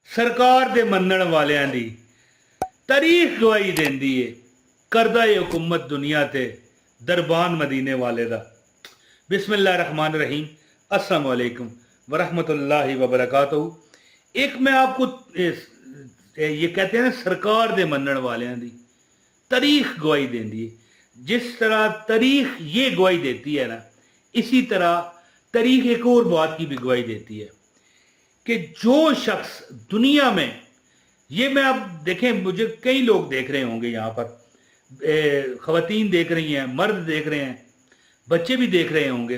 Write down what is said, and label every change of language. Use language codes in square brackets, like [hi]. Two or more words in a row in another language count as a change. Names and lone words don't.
[pa] سرکار دے منن والیاں دی تاریخ گواہی دیندی ہے کردا اے حکومت دنیا تے دربان مدینے والے دا. [ar] بسم الله الرحمن الرحيم، السلام عليكم ورحمة الله وبركاته. [ur] ایک میں آپ کو یہ کہتے ہیں نا, [pa] سرکار دے منن والیاں دی تاریخ گواہی دیندی ہے. [ur] جس طرح تاریخ یہ گواہی دیتی ہے نا، اسی طرح تاریخ ایک اور بات کی بھی گواہی دیتی ہے کہ جو شخص دنیا میں، یہ میں آپ دیکھیں، مجھے کئی لوگ دیکھ رہے ہوں گے یہاں پر، خواتین دیکھ رہی ہیں، مرد دیکھ رہے ہیں، بچے بھی دیکھ رہے ہوں گے.